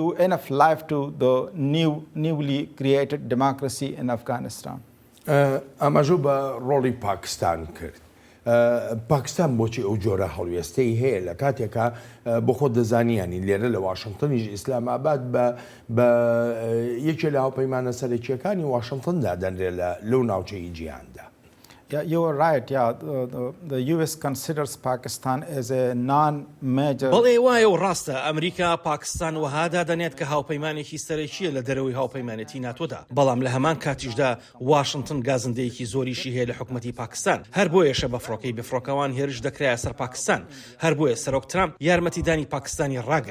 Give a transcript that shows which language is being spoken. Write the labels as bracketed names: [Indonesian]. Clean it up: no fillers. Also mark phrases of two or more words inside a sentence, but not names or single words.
[Central Kurdish] ئەمەژوو بە ڕۆڵی پاکستان کرد. پاکستان بۆچی ئەو جۆرە هەڵوێستەی هەیە لە کاتێکە بۆ خۆ دەزانیانی لێرە لە واشنگتنیش ئیسلاماباد بە یەکێ لە هاوپەیمانە سەرەکیەکانی واشنگتندا دەنرێت لەو ناوچەی جیهاندا. [English] You are right. The US considers Pakistan as a non-major. [Central Kurdish] بەڵێ وایە و ڕاستە ئەمریکا پاکستان وهادا دەنێت کە هاوپەیمانێکی سەرەکیە لە دەرەوەی هاوپەیمانەتی ناتۆدا، بەڵام لە هەمان کاتیشدا واشنگتن گازندەیەکی زۆریشی هەیە لە حکومەتی پاکستان. هەر بۆیەشە بە فڕۆکەی بفڕۆکەوان هێرش دەکرایە سەر پاکستان. هەر بۆیە سەرۆک ترامپ یارمەتیدانی پاکستانی ڕاگر.